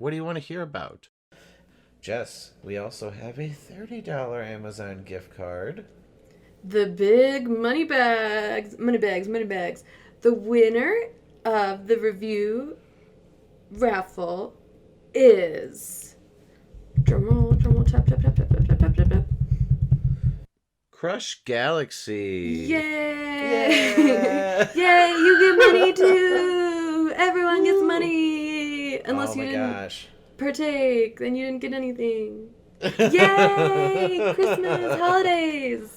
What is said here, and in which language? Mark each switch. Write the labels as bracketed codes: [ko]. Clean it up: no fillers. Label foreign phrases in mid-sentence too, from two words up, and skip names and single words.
[en] What do you want to hear about? Jess, we also have a $30 Amazon gift card. The big money bags. The winner of the review raffle is... Drumroll, tap, tap, tap, tap, tap, tap, tap, tap. Crush Galaxy. Yay! Yeah. Yay! You get money too. Everyone gets money, unless you didn't partake. Then you didn't get anything. Yay! Christmas, holidays.